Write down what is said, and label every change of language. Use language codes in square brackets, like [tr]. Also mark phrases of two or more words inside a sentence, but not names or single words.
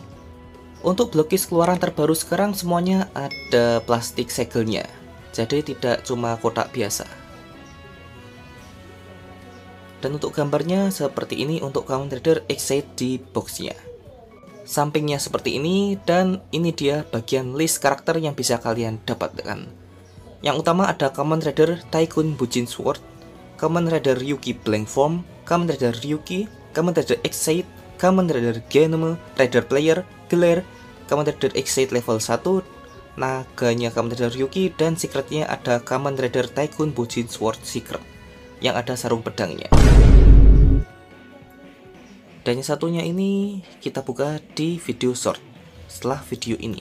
[id] Untuk Blockis keluaran terbaru sekarang semuanya ada plastik segelnya, jadi tidak cuma kotak biasa. Dan untuk gambarnya seperti ini untuk Kamen Rider Ex-Aid di boxnya. Sampingnya seperti ini, dan ini dia bagian list karakter yang bisa kalian dapatkan. Yang utama ada Kamen Rider Tycoon Bujin Sword, Kamen Rider Ryuki Blank Form, Kamen Rider Ryuki, Kamen Rider Ex-Aid, Kamen Rider Genome, Rider Player, Glare, Kamen Rider Ex-Aid level 1, naganya Kamen Rider Ryuki, dan secretnya ada Kamen Rider Tycoon Bujin Sword Secret yang ada sarung pedangnya. Dan yang satunya ini kita buka di video short setelah video ini.